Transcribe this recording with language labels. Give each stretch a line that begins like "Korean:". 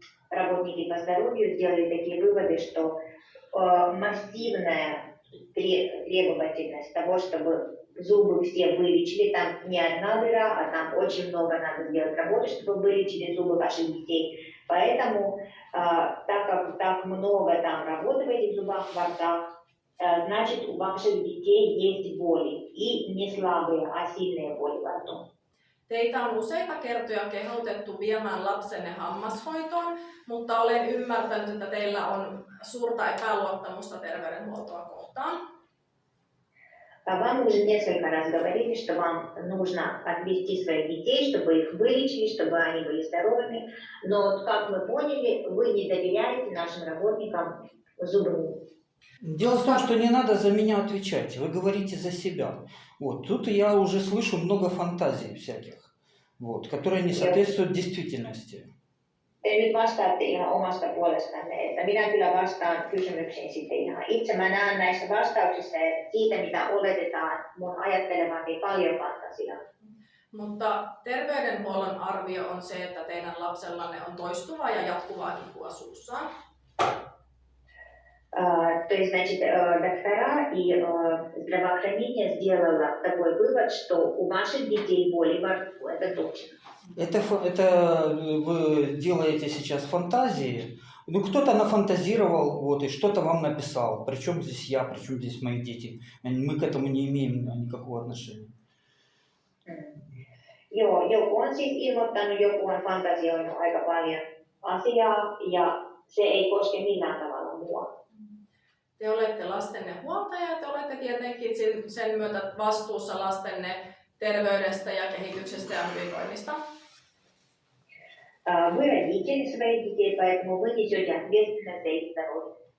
Russian: работники по здоровью сделали такие выводы, что массивная требовательность того, чтобы зубы все вылечили, там не одна дыра, а там очень много надо сделать работы, чтобы вылечили зубы ваших детей. Поэтому, так как так много там работы в этих зубах, во ртах, значит, у ваших детей есть боли. И не слабые, а сильные боли во рту.
Finnish: Teitä on useita kertoja kehotettu viemään lapsenne hammashoitoon, mutta olen ymmärtänyt, että teillä on suurta epäluottamusta terveydenhuoltoa kohtaan.
Russian: Вам уже несколько раз говорили, что вам нужно отвести своих детей, чтобы их вылечили, чтобы они были здоровыми. Но вот, как мы поняли, вы не доверяете нашим работникам зубным. Дело в том, что не надо за меня отвечать, вы говорите за себя. Вот. Тут я уже слышу много фантазий всяких, вот, которые не соответствуют действительности.
Finnish: Te nyt vastaatte ihan omasta puolestanne, että minä kyllä vastaan kysymyksiin sitten ihan itse. Mä näen näissä vastauksissa siitä, mitä oletetaan mun ajattelemaan, niin paljon fantasiaa. Mutta terveydenhuollon arvio on se, että teidän lapsellanne on toistuvaa ja jatkuvaa kipua suussaan.
Russian: То есть, значит, доктора и здравоохранение сделало такой вывод, что у ваших детей боли во рту. Это точно. Это вы делаете сейчас фантазии. Ну, кто-то нафантазировал, вот, и что-то вам написал. Причем здесь я, причем здесь мои дети. Мы к этому не имеем никакого отношения.
Finnish: Joo, joku on siis ilmoittanut, joku on fantasioinut aika paljon asiaa ja se ei koske millään tavalla mua. Te olette lastenne huoltaja ja te olette tietenkin sen myötä vastuussa lastenne terveydestä ja kehityksestä ja hyvinvoinnista.
Russian: Вы родители своих детей, поэтому вы несете ответственность за их здоровье.